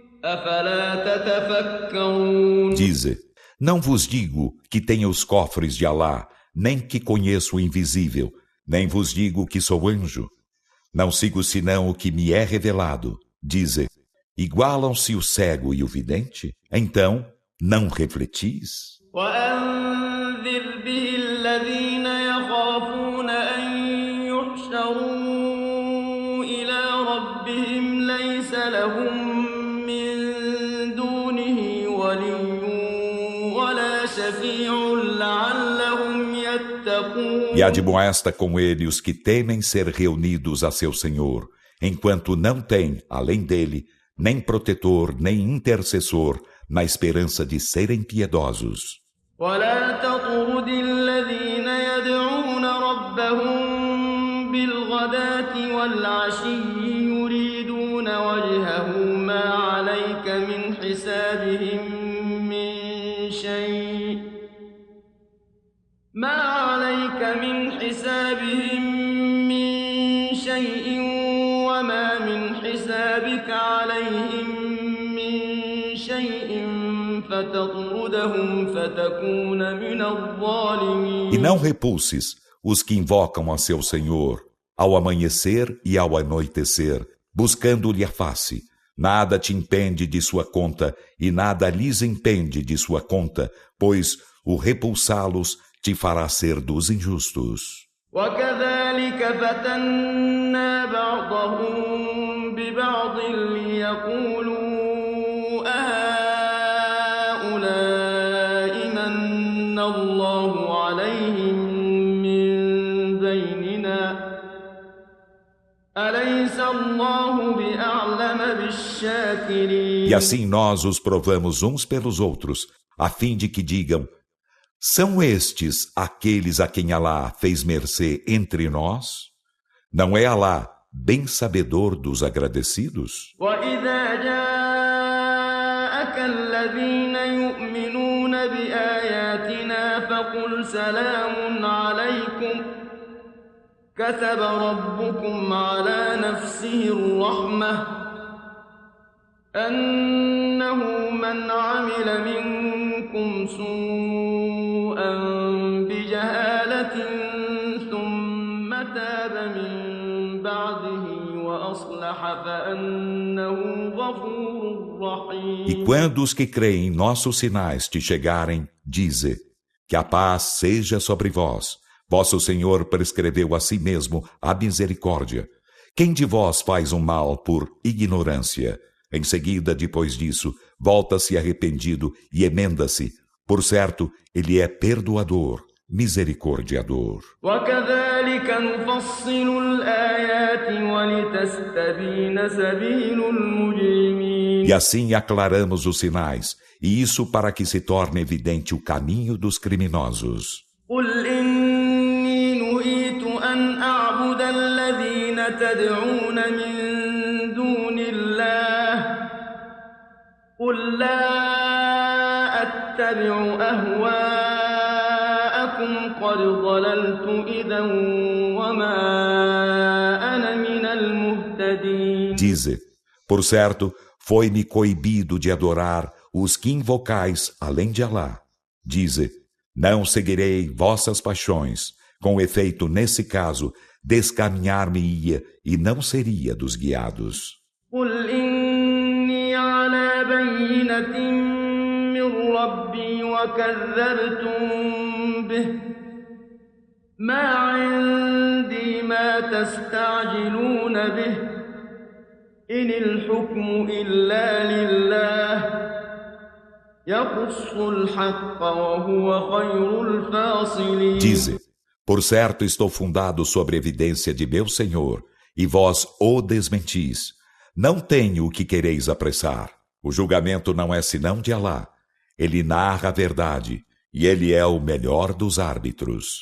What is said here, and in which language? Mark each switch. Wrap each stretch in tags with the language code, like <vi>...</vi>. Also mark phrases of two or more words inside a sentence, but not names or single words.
<ar>أفلا تتفكرون</ar> <pt>Dize, não vos digo que tenho os cofres de Alá, nem que conheço o invisível, nem vos digo que sou anjo. Não sigo senão o que me é revelado. Dize, igualam-se o cego e o vidente? Então, não refletis?</pt> <ar>وأنذر به الذين يخافون أن يحشروا إلى ربهم ليس لهم من دونه ولي ولا شفيع لعلهم يتقون.</ar> <pt>E admoesta com ele os que temem ser reunidos a seu Senhor, enquanto não têm, além dele, nem protetor, nem intercessor, na esperança de serem piedosos.</pt> <ar>ولا تطرد الذين يدعون ربهم بالغداة والعشي يريدون وجهه ما عليك من حسابهم من شيء وما من حسابك عليهم من شيء فتطردهم فتكون من الظالمين.</ar> <pt>E não repulses os que invocam a seu Senhor, ao amanhecer e ao anoitecer, buscando-lhe a face. Nada te impede de sua conta, e nada lhes impede de sua conta, pois o repulsá-los te fará ser dos injustos.</pt> <ar>وكذلك فتنا بعضهم ببعض ليقولوا أهؤلاء من الله عليهم من بيننا أليس الله بأعلم بالشاكرين.</ar> <pt>E assim nós os provamos uns pelos outros, a fim de que digam: são estes aqueles a quem Alá fez mercê entre nós? Não é Alá bem sabedor dos agradecidos?</pt> <ar>وَإِذَا جَاءَكَ الَّذِينَ يُؤْمِنُونَ بِآيَاتِنَا فَقُلْ سَلَامٌ عَلَيْكُمْ كَتَبَ رَبُّكُمْ عَلَى نَفْسِهِ الرَّحْمَةَ أَنَّهُ مَنْ عَمِلَ مِنكُمْ سُوءًا بِجَهَالَةٍ ثُمَّ تَابَ مِن بَعْدِهِ وَأَصْلَحَ فَأَنَّهُ غَفُورٌ رَّحِيمٌ.</ar> <pt>E quando os que creem em nossos sinais te chegarem, dize: que a paz seja sobre vós. Vosso Senhor prescreveu a si mesmo a misericórdia. Quem de vós faz um mal por ignorância? Em seguida, depois disso, volta-se arrependido e emenda-se. Por certo, ele é perdoador, misericordiador.</pt> <ar>وَكَذَلِكَ نُفَصِّلُ الْآيَاتِ وَلِتَسْتَبِينَ سَبِيلُ الْمُجْرِمِينَ.</ar> <pt>E assim aclaramos os sinais, e isso para que se torne evidente o caminho dos criminosos.</pt> <ar>قُلْ إِنِّي نُهِيتُ أَنْ أَعْبُدَ الَّذِينَ تَدْعُونَ مِن دُونِ اللَّهِ قُل لا أتبع أهواءكم قد ضللت إذا وما أنا من المهتدين.</ar> <pt>Dize, por certo, foi-me coibido de adorar os que invocais além de Alá. Dize, não seguirei vossas paixões. Com efeito, nesse caso, descaminhar-me-ia e não seria dos guiados.</pt> <ar>قل إني على بينة من ربي وكذبتم به ما عندي ما تستعجلون به إن الحكم إلا لله يقص الحق وهو خير الفاصلين.</ar> <pt>Dize, por certo estou fundado sobre a evidência de meu Senhor, e vós o desmentis. Não tenho o que quereis apressar. O julgamento não é senão de Alá. Ele narra a verdade, e ele é o melhor dos árbitros.</pt>